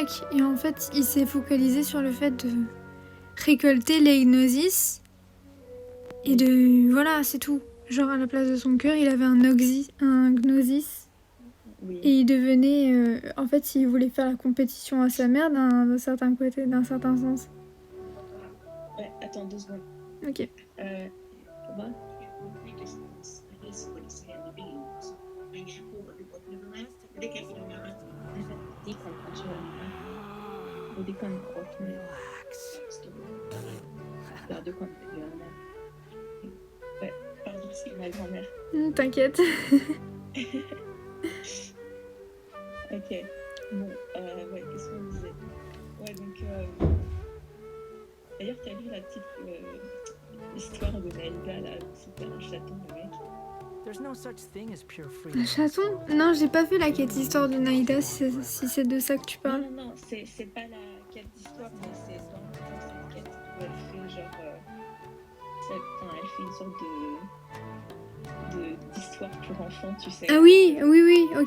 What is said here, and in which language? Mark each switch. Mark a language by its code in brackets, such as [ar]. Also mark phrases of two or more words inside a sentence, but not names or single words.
[fr] Et en fait, il s'est focalisé sur le fait de récolter les gnosis. Et de... Voilà, c'est tout. Genre, à la place de son cœur, il avait un gnosis. Oui. Et il devenait... en fait, il voulait faire la compétition à sa mère d'un certain côté, d'un certain sens. Ouais, attends 2 secondes. Ok. [no] Thomas, det kan åpne Relax. Ja, du kan gjøre det. [fr] Ouais, pardon, c'est ma grand-mère. T'inquiète. Ok. Bon, ouais, qu'est-ce qu'on disait? Ouais, donc... Et D'ailleurs, t'as lu la petite histoire de Naïda, là, où c'était un chaton, le mec. [en] There's no such thing as pure freedom. [fr] Un chaton? Non, j'ai pas vu la quête histoire de Naïda, si c'est de ça que tu parles. Non, c'est pas la quête d'histoire, mais c'est dans cette quête où elle fait genre. Elle fait une sorte d'histoire pour enfants, tu sais. Ah oui, ok.